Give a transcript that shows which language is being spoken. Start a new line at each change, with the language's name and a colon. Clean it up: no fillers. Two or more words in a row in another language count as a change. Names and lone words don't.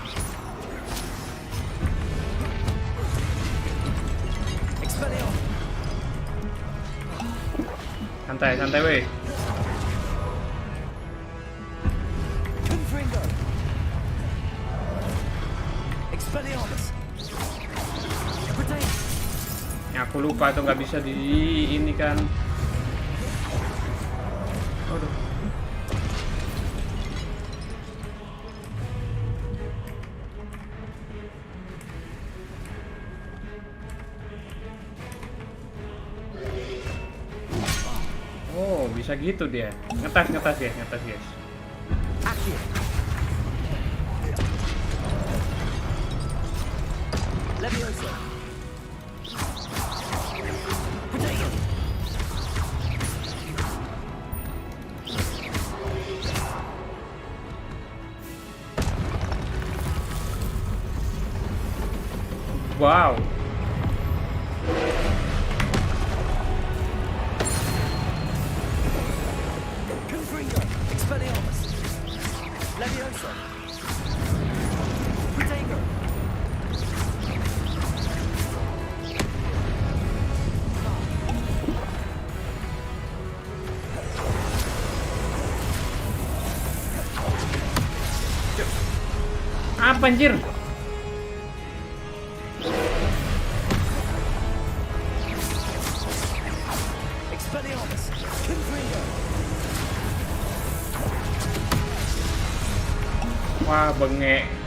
Indonesian: Expelliarmus. Santai weh. Confringo. Expelliarmus. Protego. Ya, aku lupa tuh nggak bisa di ini kan. Aduh. Oh, bisa gitu dia. Ngetas guys. Accio. Levioso. Protego. Wow. Confringo. Expelliarmus. Levioso. Protego. Apa anjir? Expelliarmus. Confringo. Wah, bengek.